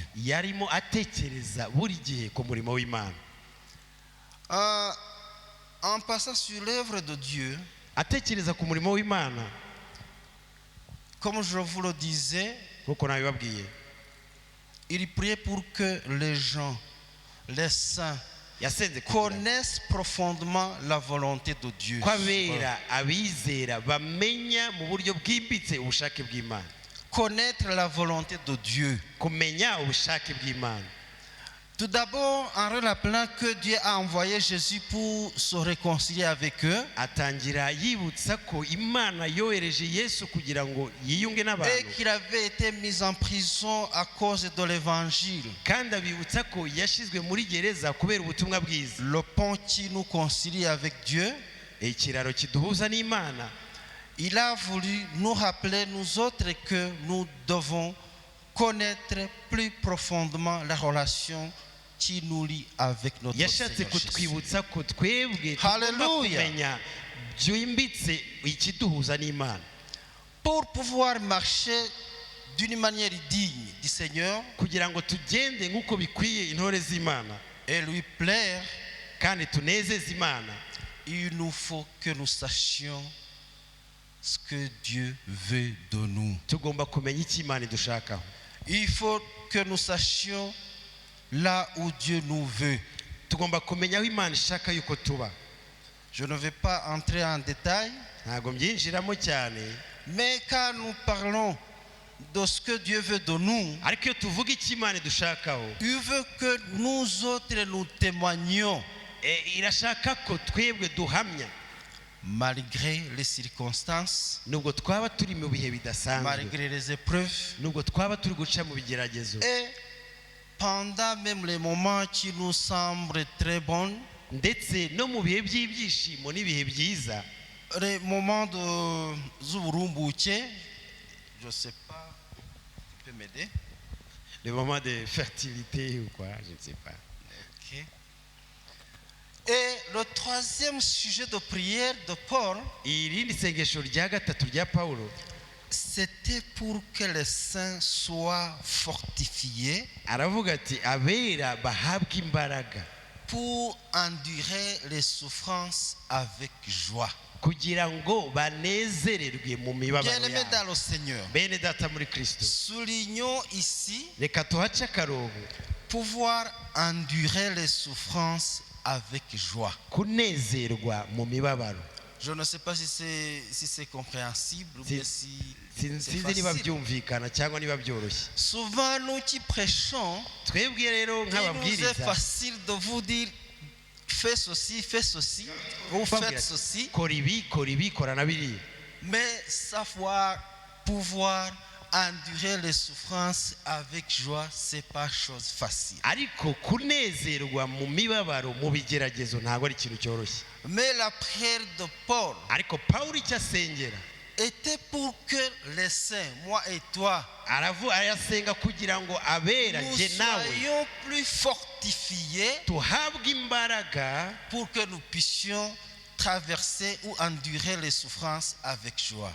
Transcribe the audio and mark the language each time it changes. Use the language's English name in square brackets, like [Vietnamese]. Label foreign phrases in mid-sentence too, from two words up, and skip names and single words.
[Kinyarwanda] yarimo atekereza buri gihe ku murimo w'Imana. [French] En passant sur l'œuvre de Dieu, [Kinyarwanda] Atekereza ku murimo w'Imana, [French] comme je vous le disais, [Kinyarwanda] nk'uko nabibabwiye, [French] il priait pour que les gens, les saints, [Kinyarwanda] yasenze kugira [French] connaissent profondément la volonté de Dieu. [Kinyarwanda] ko abera abizera bamenya mu buryo bwimbitse ubushake bw'Imana, [French] Connaître la volonté de Dieu. [Kinyarwanda] kumenya ubushake bw'Imana. [French] Tout d'abord, en rappelant que Dieu a envoyé Jésus pour se réconcilier avec eux [Kinyarwanda] Atangira yibutsa ko Imana yohereje Yesu kugira ngo yiyunge [French] et [Kinyarwanda] n'abantu, [French] qu'il avait été mis en prison à cause de l'évangile. [Kinyarwanda] kandi abibutsa ko yashizwe muri gereza kubera ubutumwa bwiza. [French] Le pont qui nous concilie avec Dieu, [Kinyarwanda] Ikiraro kiduhuza n'Imana. [French] il a voulu nous rappeler, nous autres, que nous devons connaître plus profondément la relation qui nous lie avec notre [Kinyarwanda] Yashatse [French] Seigneur Jésus. [Kinyarwanda] kutwibutsa ko twebwe tugomba Hallelujah. kumenya byimbitse ikiduhuza n'Imana, [French] Pour pouvoir marcher d'une manière digne du Seigneur [Kinyarwanda] kugira ngo tugende nk'uko bikwiye intore z'Imana [French] et lui plaire, [Kinyarwanda] kandi tunezeze Imana. [French] il nous faut que nous sachions ce que Dieu veut de nous. [Kinyarwanda] Tugomba kumenya icyo Imana idushakaho. [French] Il faut que nous sachions là où Dieu nous veut. [Kinyarwanda] Tugomba kumenya aho Imana ishaka yuko tuba. [French] Je ne vais pas entrer en détail, [Kinyarwanda] Ntabwo mbyinjiramo cyane, [French] mais quand nous parlons de ce que Dieu veut de nous, [Kinyarwanda] ariko iyo tuvuga icyo Imana idushakaho, [French] il veut que nous autres nous témoignions [Kinyarwanda] irashaka ko twebwe duhamya [French] malgré les circonstances, [Kinyarwanda] nubwo twaba turi mu bihe bidasanzwe, [French] malgré les épreuves [Kinyarwanda] nubwo twaba turi guca mu bigeragezo, [French] et pendant même les moments qui nous semblent très bons, [Kinyarwanda] ndetse no mu bihe by'ibyishimo n'ibihe byiza, [French] les moments de z'uburumbuke, je sais pas, tu peux m'aider? les moments de fertilité ou quoi, je ne sais pas. Ok. Et le troisième sujet de prière de Paul, [Kinyarwanda] Irindi sengesho rya gatatu rya Pawulo, [French] c'était pour que les saints soient fortifiés [Kinyarwanda] aravuga ati abera bahabwe imbaraga [French] pour endurer les souffrances avec joie. [Kinyarwanda] kugira ngo banezererwe mu mibabaro [French] Bien-aimés [Kinyarwanda] yabo. [French] dans le Seigneur, [Kinyarwanda] Bene data muri Kristo, [French] soulignons ici [Kinyarwanda] reka tuhace akarongo [French] pouvoir endurer les souffrances avec joie. [Kinyarwanda] kunezerwa mu mibabaro. [French] Je ne sais pas si c'est compréhensible ou bien si c'est [Kinyarwanda] Sinzi niba [French] facile. [Kinyarwanda] byumvikana cyangwa niba byoroshye. [French] Souvent nous qui prêchons, [Kinyarwanda] Twebwe rero [French] il nous est [Kinyarwanda] nk'ababwiriza [French] facile de vous dire fais ceci, ou faites ceci, [Kinyarwanda] kora ibi kora na biriya. [French] mais savoir pouvoir endurer les souffrances avec joie, c'est pas chose facile. [Kinyarwanda] Ariko kunezerwa mu mibabaro mu bigeragezo ntabwo ari ikintu cyoroshye. [French] Mais la prière de Paul [Kinyarwanda] Ariko Pawulo icyo asengera [French] était pour que les saints, moi et toi, [Kinyarwanda] arasenga kugira ngo abera [French] nous [Kinyarwanda] jye nawe [French] soyons plus fortifiés [Kinyarwanda] tuhabwe imbaraga [French] pour que nous puissions traverser ou endurer les souffrances avec joie.